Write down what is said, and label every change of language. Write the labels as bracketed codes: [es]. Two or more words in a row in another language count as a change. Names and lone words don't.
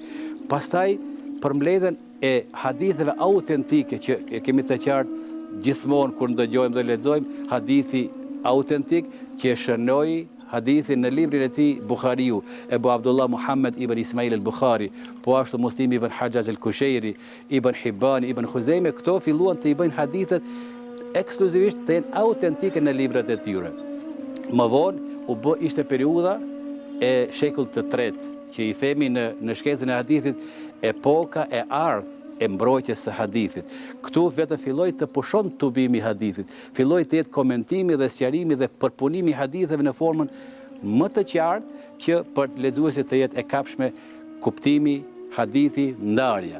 [sq] Pastaj përmbledhjen e haditheve autentike që e kemi të qartë gjithmonë kur ndëgjojmë dhe lexojmë hadithi autentik që shënoi hadithin në librin e tij Buhariu, Ebu Abdullah Muhammad ibn Ismail al-Bukhari, po ashtu Muslim ibn Hajjaj al-Kushairi, Ibn Hibban, Ibn Khuzaimah, këto filluan të i bëjnë hadithet ekskluzivisht të jenë autentike në librat e tyre. Më vonë ishte periudha e shekullit të tretë, që i themi në shkencën e hadithit epoka e ardhë e mbrojtjes së hadithit. Këtu vetëm filloi të pushon tubimi i hadithit, filloi të jetë komentimi dhe sqarimi dhe përpunimi i haditheve në formën më të qartë që për lexuesit të jetë e kapshme kuptimi, hadithi, ndarja.